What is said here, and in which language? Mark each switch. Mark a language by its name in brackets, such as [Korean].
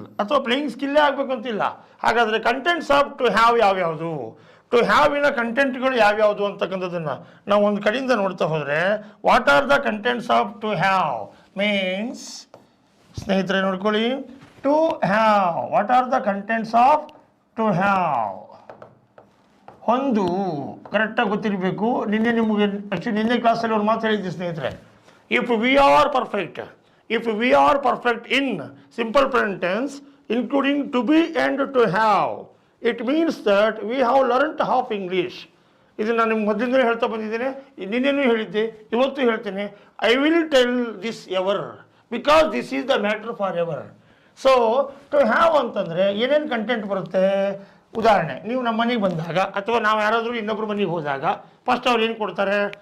[Kannada] ಅಥವಾ ಪ್ಲೇಯಿಂಗ್ ಸ್ಕಿಲ್ಲೇ ಆಗಬೇಕು ಅಂತಿಲ್ಲ. ಹಾಗಾದರೆ ಕಂಟೆಂಟ್ಸ್ ಆಫ್ ಟು ಹ್ಯಾವ್ ಯಾವ್ಯಾವುದು, ಟು ಹ್ಯಾವಿನ ಕಂಟೆಂಟ್ಗಳು ಯಾವ್ಯಾವುದು ಅಂತಕ್ಕಂಥದ್ದನ್ನು ನಾವು ಒಂದು ಕಡೆಯಿಂದ ನೋಡ್ತಾ ಹೋದರೆ, [English] what are the contents of to have [Kannada] means, ಸ್ನೇಹಿತರೆ ನೋಡ್ಕೊಳ್ಳಿ, to have, what are the contents of to have. ಒಂದು ಕರೆಕ್ಟಾಗಿ ಗೊತ್ತಿರಬೇಕು. ನಿನ್ನೆ ನಿಮಗೆ ಆ್ಯಕ್ಚುಲಿ ನಿನ್ನೆ ಕ್ಲಾಸಲ್ಲಿ ಒಂದು ಮಾತು ಹೇಳಿದ್ದೆ ಸ್ನೇಹಿತರೆ, [English] If we are perfect, if we are perfect in simple present tense including to be and to have, it means that we have learnt half English. [Kannada] ಇದು ನಾನು ನಿಮ್ಗೆ ಮೊದಲಿಂದಲೇ ಹೇಳ್ತಾ ಬಂದಿದ್ದೇನೆ, ನಿನ್ನೆನೂ ಹೇಳಿದ್ದೆ, ಇವತ್ತು ಹೇಳ್ತೇನೆ. [English] I will tell this ever because this is the matter for ever. [Kannada] So to have ಅಂತಂದರೆ ಏನೇನು ಕಂಟೆಂಟ್ ಬರುತ್ತೆ? ಉದಾಹರಣೆ, ನೀವು ನಮ್ಮ ಮನೆಗೆ ಬಂದಾಗ ಅಥವಾ ನಾವು ಯಾರಾದರೂ ಇನ್ನೊಬ್ಬರು ಮನೆಗೆ ಹೋದಾಗ ಫಸ್ಟ್ ಅವ್ರು ಏನು ಕೊಡ್ತಾರೆ?